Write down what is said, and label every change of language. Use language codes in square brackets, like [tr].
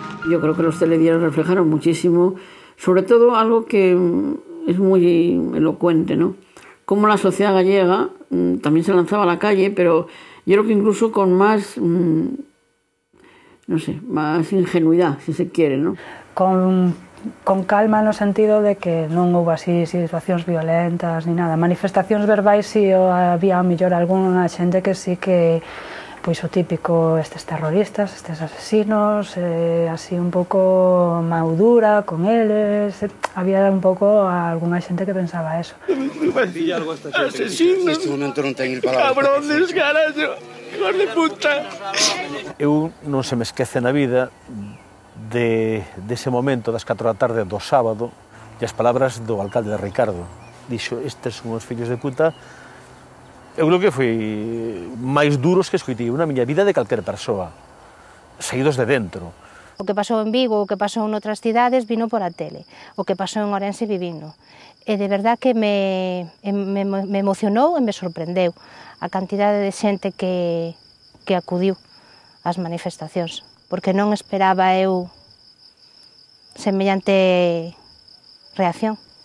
[es] Yo creo que los telediarios reflejaron muchísimo, sobre todo algo que es muy elocuente, ¿no? Cómo la sociedad gallega también se lanzaba a la calle, pero yo creo que incluso con más, no sé, más ingenuidad, si se quiere, ¿no? [gl] Con calma no sentido de que non houve así situacións violentas ni nada. Manifestacións verbais si había mellor algunha xente que sí que pois o típico estes terroristas, estes asesinos, así un pouco maudura con eles, había un pouco algunha xente que pensaba eso. Asesinos, neste momento non ten palabras. [es] Cabrones, carallo, hijos de puta. [gl] Eu non se me esquece na vida dese momento das 4 da tarde do sábado e as palabras do alcalde de Ricardo. Dixo, estes son os fillos de puta. Eu creo que foi máis duros que escoitei na miña vida de calquer persoa, saídos de dentro. O que pasou en Vigo, o que pasou en outras cidades, vino por a tele. O que pasou en Ourense, vivino. E de verdad que me emocionou e me sorprendeu a cantidade de xente que acudiu ás manifestacións, porque non esperaba eu semellante reacción.